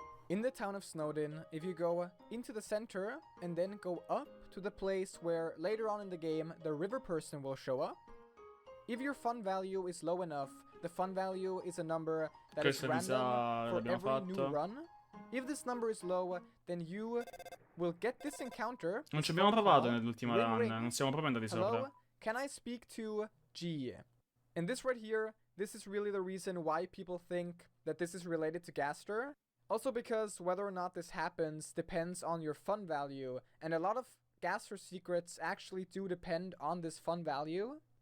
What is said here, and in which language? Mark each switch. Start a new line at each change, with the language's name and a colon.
English: In the town of Snowdin, if you go into the center and then go up to the place where later on in the game the river person will show up, if your fun value is low enough, the fun value is a number that is random for every new run. If this number is low, then you will get this encounter.
Italian: Non ci abbiamo provato nell'ultima run, non siamo proprio andati sopra.
English: Hello, can I speak to G? And this right here, this is really the reason why people think that this is related to Gaster. Also because whether or not this happens depends on your fun value, and a lot of Gaster secrets actually do depend on this fun value.